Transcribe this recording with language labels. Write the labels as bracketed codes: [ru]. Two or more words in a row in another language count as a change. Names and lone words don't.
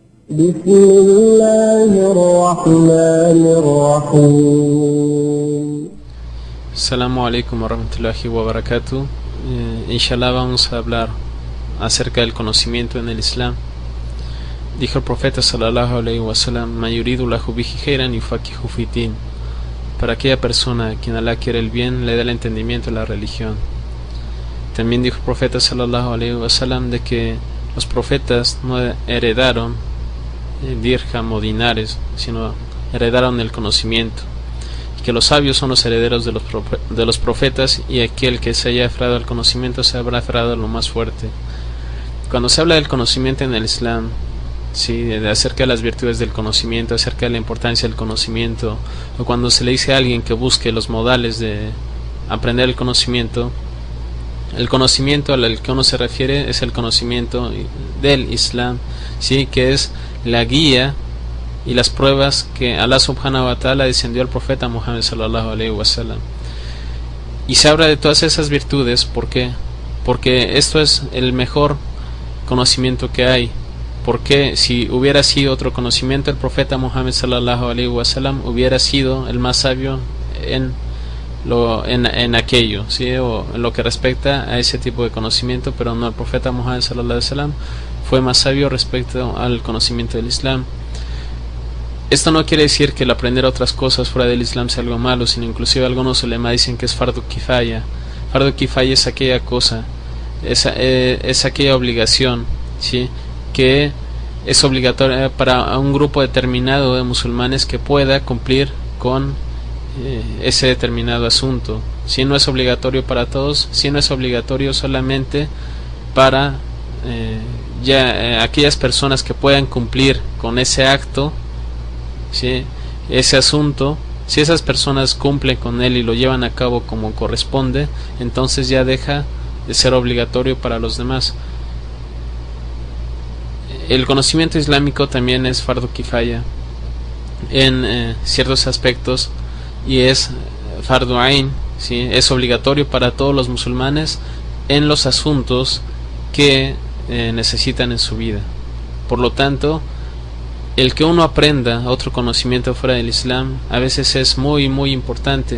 [ar] بسم الله الرحمن الرحيم. السلام عليكم ورحمة الله وبركاته. [es] Inshallah vamos a hablar acerca del conocimiento en el Islam. Dijo el profeta [ar] صلى الله عليه وسلم: "من يريد له به خيرا يفقهه في دين." [es] Para aquella persona a quien Allah quiere el bien, le da el entendimiento de la religión. También dijo el profeta [ar] صلى الله عليه وسلم [es] de que los profetas no heredaron dirham o dinares, sino heredaron el conocimiento, y que los sabios son los herederos de los profetas, y aquel que se haya aferrado al conocimiento se habrá aferrado a lo más fuerte. Cuando se habla del conocimiento en el Islam, sí, acerca de las virtudes del conocimiento, acerca de la importancia del conocimiento, o cuando se le dice a alguien que busque los modales de aprender el conocimiento al que uno se refiere es el conocimiento del Islam, sí, que es la guía y las pruebas que [ar] الله سبحانه وتعالى [es] descendió al profeta Muhammad [ar] صلى الله عليه وسلم. [es] Y se habla de todas esas virtudes, ¿por qué? Porque esto es el mejor conocimiento que hay. Porque si hubiera sido otro conocimiento, el profeta Muhammad [ar] صلى الله عليه وسلم [es] hubiera sido el más sabio en aquello, ¿sí? O en lo que respecta a ese tipo de conocimiento, pero no, el profeta Muhammad [ar] صلى الله عليه وسلم [es] fue más sabio respecto al conocimiento del Islam. Esto no quiere decir que el aprender otras cosas fuera del Islam sea algo malo, sino inclusive algunos ulemas dicen que es [ar] فرض كفاية. فرض كفاية [es] es aquella cosa, es aquella obligación, ¿sí?, que es obligatoria para un grupo determinado de musulmanes que pueda cumplir con ese determinado asunto. Si no es obligatorio para todos, si no es obligatorio solamente para aquellas personas que puedan cumplir con ese acto, ¿sí?, ese asunto. Si esas personas cumplen con él y lo llevan a cabo como corresponde, entonces ya deja de ser obligatorio para los demás. El conocimiento islámico también es [ar] فرض كفاية [es] en ciertos aspectos, y es [ar] فرض عين, [es] ¿sí?, es obligatorio para todos los musulmanes en los asuntos que necesitan en su vida. Por lo tanto, el que uno aprenda otro conocimiento fuera del Islam a veces es muy muy importante.